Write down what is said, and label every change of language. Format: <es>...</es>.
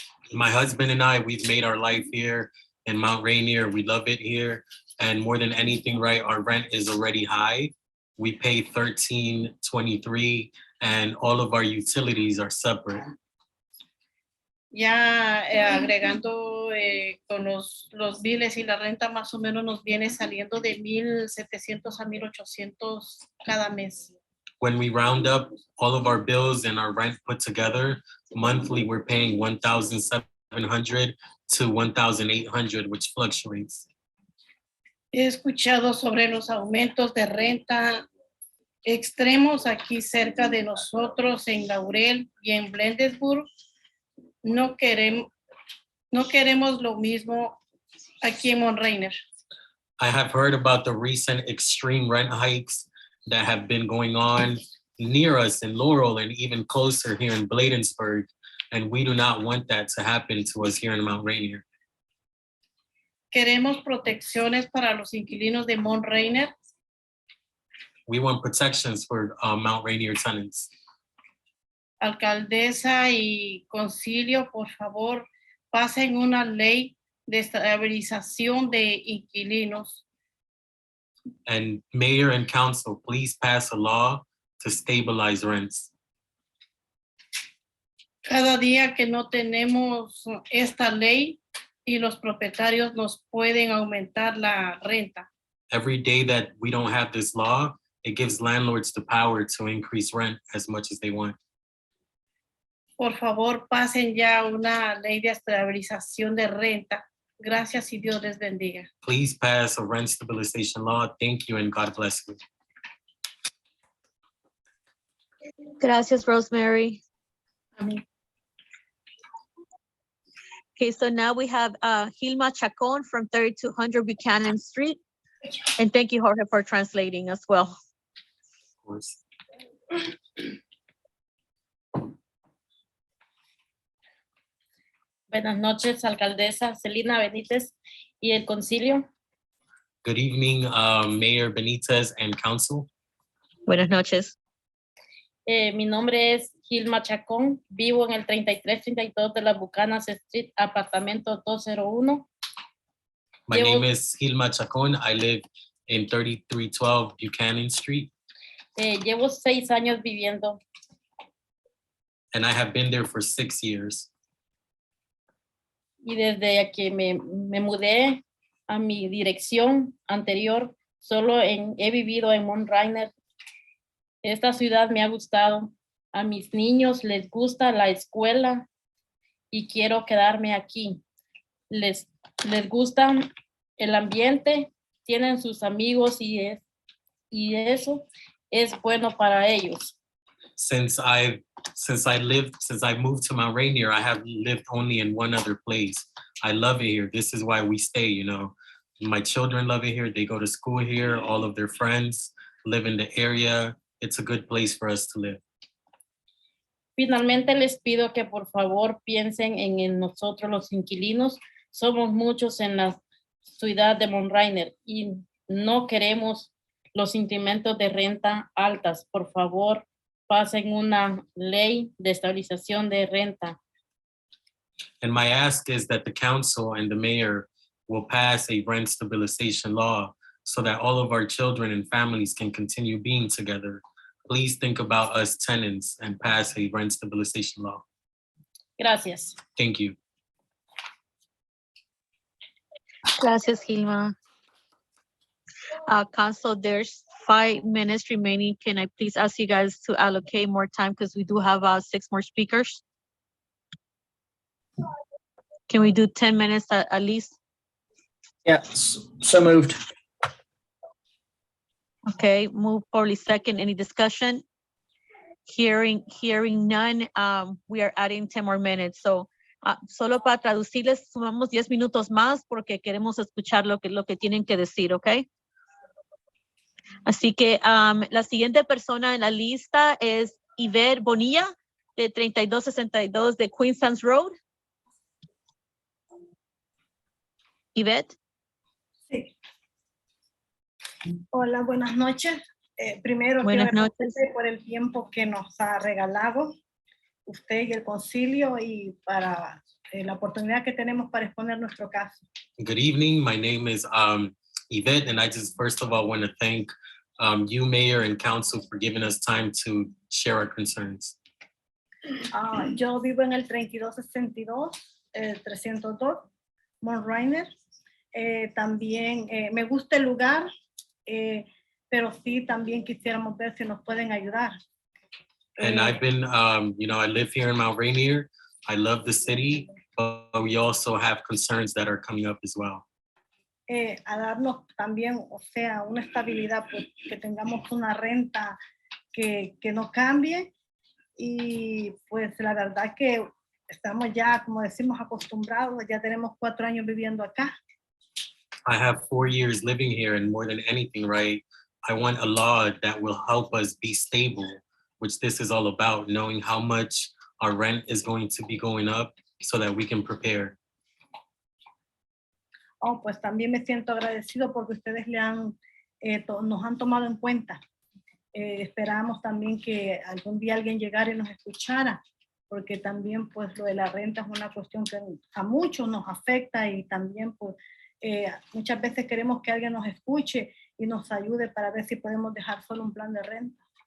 <en>My husband and I, we've made our life here in Mount Rainier. We love it here. And more than anything, right, our rent is already high. We pay $1,323 and all of our utilities are separate.</en> <es>Ya agregando con los biles y la renta más o menos nos viene saliendo de 1,700 a 1,800 cada mes.</es> <en>When we round up all of our bills and our rent put together, monthly we're paying $1,700 to $1,800, which fluctuates.</en> <es>He escuchado sobre los aumentos de renta extremos aquí cerca de nosotros en Laurel y en Bladensburg. No queremos lo mismo aquí en Mount Rainier.</es> <en>I have heard about the recent extreme rent hikes that have been going on near us in Laurel and even closer here in Bladensburg, and we do not want that to happen to us here in Mount Rainier.</en> <es>Queremos protecciones para los inquilinos de Mount Rainier.</es> <en>We want protections for Mount Rainier tenants.</en> <es>Alcaldesa y concilio, por favor, pasen una ley de estabilización de inquilinos.</es> <en>And mayor and council, please pass a law to stabilize rents.</en> <es>Cada día que no tenemos esta ley y los propietarios nos pueden aumentar la renta.</es> <en>Every day that we don't have this law, it gives landlords the power to increase rent as much as they want.</en> <es>Por favor, pasen ya una ley de estabilización de renta. Gracias y Dios les bendiga.</es> <en>Please pass a rent stabilization law. Thank you and God bless you.</en> <es>Gracias, Rosemary. Amén.</es> <en>Okay, so now we have Hilma Chacon from 3200 Buchanan Street. And thank you, Jorge, for translating as well. Of course.</en> <es>Buenas noches, alcaldesa Celina, Benitez y el concilio.</es> <en>Good evening, Mayor Benitez and council.</en> <es>Buenas noches. Mi nombre es Hilma Chacón, vivo en el 3332 de la Buchanan Street, apartamento 201.</es> <en>My name is Hilma Chacon. I live in 3312 Buchanan Street.</en> <es>Llevo 6 años viviendo.</es> <en>And I have been there for 6 years.</en> <es>Y desde que me mudé a mi dirección anterior, solo he vivido en Mount Rainier. Esta ciudad me ha gustado. A mis niños les gusta la escuela y quiero quedarme aquí. Les gusta el ambiente, tienen sus amigos y eso es bueno para ellos.</es> <en>Since I moved to Mount Rainier, I have lived only in one other place. I love it here. This is why we stay, you know. My children love it here. They go to school here. All of their friends live in the area. It's a good place for us to live.</en> <es>Finalmente les pido que por favor piensen en nosotros los inquilinos. Somos muchos en la ciudad de Mount Rainier y no queremos los incrementos de renta altas. Por favor, pasen una ley de estabilización de renta.</es> <en>And my ask is that the council and the mayor will pass a rent stabilization law so that all of our children and families can continue being together. Please think about us tenants and pass a rent stabilization law.</en> <es>Gracias.</es> <en>Thank you.</en> <es>Gracias, Hilma.</es> <en>Council, there's 5 minutes remaining. Can I please ask you guys to allocate more time because we do have 6 more speakers? Can we do 10 minutes at least? Yes, so moved. Okay, move probably second. Any discussion? Hearing none, we are adding 10 more minutes.</en> <es>So solo para traducirles, sumamos 10 minutos más porque queremos escuchar lo que tienen que decir, ¿ok? Así que la siguiente persona en la lista es Iver Bonilla, de 3262 de Queensland Road. Yvette. Sí. Hola, buenas noches. Primero Buenas quiero noches. agradecerle por el tiempo que nos ha regalado usted y el concilio y para la oportunidad que tenemos para exponer nuestro caso.</es> <en>Good evening. My name is Yvette, and I just first of all want to thank you, Mayor, and Council for giving us time to share our concerns.</en> <es>Yo vivo en el 3262, 302, Mount Rainier. También me gusta el lugar, pero sí también quisiéramos ver si nos pueden ayudar.</es> <en>And I've been, I live here in Mount Rainier. I love the city, but we also have concerns that are coming up as well.</en> <es>A darnos también, o sea, una estabilidad, pues, que tengamos una renta que no cambie y pues la verdad que estamos ya, como decimos, acostumbrados, ya tenemos 4 años viviendo acá.</es> <en>I have 4 years living here, and more than anything, right, I want a law that will help us be stable, which this is all about, knowing how much our rent is going to be going up so that we can prepare.</en> <es>Oh, pues también me siento agradecido porque ustedes nos han tomado en cuenta. Esperamos también que algún día alguien llegara y nos escuchara, porque también pues lo de la renta es una cuestión que a muchos nos afecta y también pues muchas veces queremos que alguien nos escuche y nos ayude para ver si podemos dejar solo un plan de renta.</es>